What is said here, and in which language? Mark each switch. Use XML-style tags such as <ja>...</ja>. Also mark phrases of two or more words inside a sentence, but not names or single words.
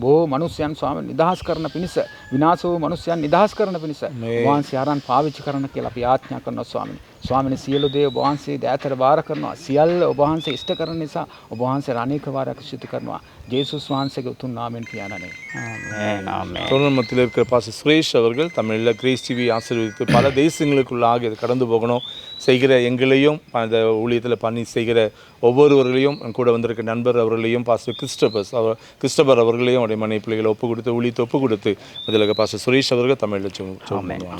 <si>බොහෝ මිනිස්යන් ස්වාමිනේ නිදහස් කරන පිණිස විනාශ වූ මිනිස්යන් නිදහස් කරන පිණිස ඔබ වහන්සේ අරන් පාවිච්චි කරන කියලා අපි ආඥා කරනවා ස්වාමිනේ. ස්වාමිනේ සියලු දේ ඔබ වහන්සේ දෑතර බාර කරනවා. සියල්ල ඔබ වහන්සේ ඉෂ්ට කරන නිසා ඔබ වහන්සේ අනේක වාරයක් ස්තුති කරනවා. ජේසුස් වහන්සේගේ උතුම් නාමයෙන් පියාණනේ.</si> <ta>ஆமென். ஆமென். தொடர்ந்து மத்தியில் இருக்கிற பாஸ்டர் சுரேஷ் அவர்கள் தமிழில் கிரேஸ் டிவி ஆசீர்வதித்து பல தேசங்களுக்குள்ளாக இது கடந்து போகணும் செய்கிற எங்களையும் அந்த ஊழியத்தில் பண்ணி செய்கிற ஒவ்வொருவர்களையும் கூட வந்திருக்க நண்பர் அவர்களையும் பாஸ்டர் கிறிஸ்டபர் அவர்களையும் அவருடைய மனைவி பிள்ளைகளை ஒப்பு கொடுத்து ஊழியத்தை ஒப்பு கொடுத்து அதில் பாஸ்டர் சுரேஷ் அவர்கள் தமிழில்</ta>